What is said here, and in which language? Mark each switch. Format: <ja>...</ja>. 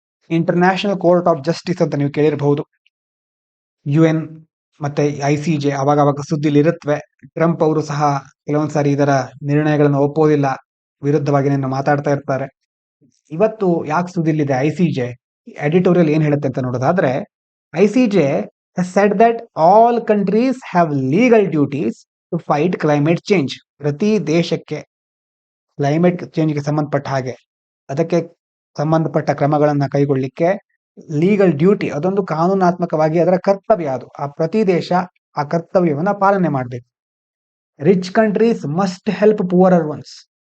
<kn>International court of justice ಅಂತ ನೀವು ಕೇಳಿರಬಹುದು. UN ಮತ್ತೆ ICJ ಅವಾಗ ಸುದ್ದಿಲಿ ಇರುತ್ತವೆ. ಟ್ರಂಪ್ ಅವರು ಸಹ ಕೆಲವೊಂದ್ಸಾರಿ ಇದರ ನಿರ್ಣಯಗಳನ್ನು ಒಪ್ಪೋದಿಲ್ಲ, ವಿರುದ್ಧವಾಗಿ ಮಾತಾಡ್ತಾ ಇರ್ತಾರೆ. ಇವತ್ತು ಯಾಕೆ ಸುದ್ದಿಲಿದೆ ICJ? ಎಡಿಟೋರಿಯಲ್ ಏನ್ ಹೇಳುತ್ತೆ ಅಂತ ನೋಡೋದಾದ್ರೆ,</kn> <en>ICJ has said that all countries have legal duties to fight climate change.</en> <kn>ಪ್ರತಿ ದೇಶಕ್ಕೆ ಕ್ಲೈಮೇಟ್ ಚೇಂಜ್ಗೆ ಸಂಬಂಧಪಟ್ಟ ಹಾಗೆ ಅದಕ್ಕೆ ಸಂಬಂಧಪಟ್ಟ ಕ್ರಮಗಳನ್ನ ಕೈಗೊಳ್ಳಿಕ್ಕೆ ಲೀಗಲ್ ಡ್ಯೂಟಿ, ಅದೊಂದು ಕಾನೂನಾತ್ಮಕವಾಗಿ ಅದರ ಕರ್ತವ್ಯ. ಅದು ಆ ಪ್ರತಿ ದೇಶ ಆ ಕರ್ತವ್ಯವನ್ನ ಪಾಲನೆ ಮಾಡಬೇಕು.</kn> <en>Rich countries must help poorer ones.</en>